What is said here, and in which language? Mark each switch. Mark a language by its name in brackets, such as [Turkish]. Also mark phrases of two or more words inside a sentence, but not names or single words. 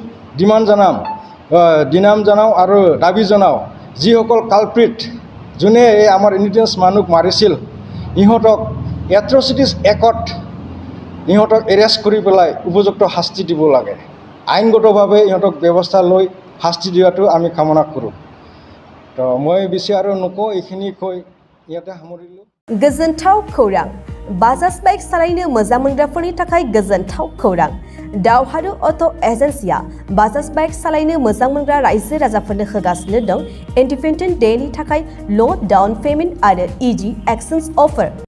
[Assamese] দিনাম জনাওঁ আৰু দাবী জনাওঁ যিসকল কালপ্ৰিট যোনে এই আমাৰ ইণ্ডিজিনাছ মানুহক মাৰিছিল ইহঁতক [English] atrocities act [Assamese] ইহঁতক এৰেষ্ট কৰি পেলাই উপযুক্ত শাস্তি দিব লাগে আইনগতভাৱে ইহঁতক ব্যৱস্থা লৈ শাস্তি দিয়াটো আমি কামনা কৰোঁ তো মই বেছি আৰু নকওঁ এইখিনি কৈ ইয়াতে সামৰিলোঁ [Bodo] गोजोनथाव खौरां बाजाज बाइक सालायनो मोजां मोनग्राफोरनि थाखाय गोजोनथाव खौरां दावहारु अट' एजेन्सिया बाजाज बाइक सालायनो मोजां मोनग्रा रायजो राजाफोरनो होगासिनो दं [English] independence day [Bodo] थाखाय [English] low down payment [Bodo] आरो [English] easy exchange offer